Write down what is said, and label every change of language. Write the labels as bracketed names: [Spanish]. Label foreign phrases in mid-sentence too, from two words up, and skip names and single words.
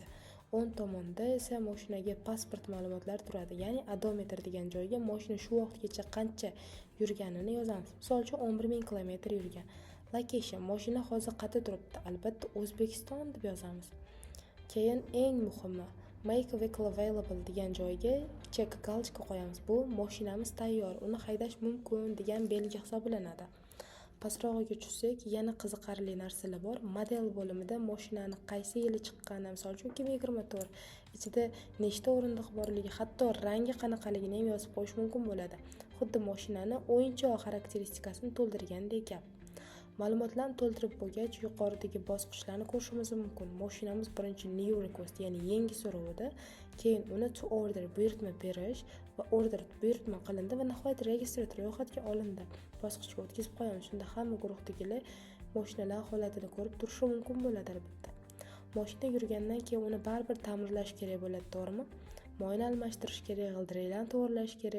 [Uzbek] O'ng tomonda esa mashinaga pasport ma'lumotlari turadi, ya'ni odometr degan joyga mashina shu vaqtgacha qancha yurganini yozamiz. Misol uchun 11000 km yurgan. Location, mashina hozir qayerda turibdi? Albatta O'zbekiston deb yozamiz. Keyin eng muhimi, [English] make vehicle available [Uzbek] degan joyga check galочка qo'yamiz. Bu mashinamiz tayyor, uni haydash mumkin degan belgi hisoblanadi. Pastrog'iga tushsak, yana qiziqarli narsalar bor. Model bo'limida mashinani qaysi yili chiqqani, misol uchun 2024, ichida nechta o'rindiq borligi, hatto rangi qanaqaligini ham yozib qo'yish mumkin bo'ladi. Xuddi mashinani o'yinchoq xarakteristikasini to'ldirgandek gap. Ma'lumotlarni to'ldirib bo'lgach, yuqoridagi bosqichlarni ko'rishimiz mumkin. Mashinamiz birinchi [English] new request, [Uzbek] ya'ni yangi so'rovda, keyin uni [English] to order [Uzbek] buyurtma berish va order buyurtma qilindi va nihoyat registrator ro'yxatga olindi. Bosqichga o'tkazib qo'yamiz. Shunda hamma guruhdagilar mashinalar holatini ko'rib turishi mumkin bo'ladi albatta. Mashina yurgandan keyin uni baribir ta'mirlash kerak bo'ladi, to'g'rimi? Moyni almashtirish kerak, g'ildiraklarni to'g'irlash kerak.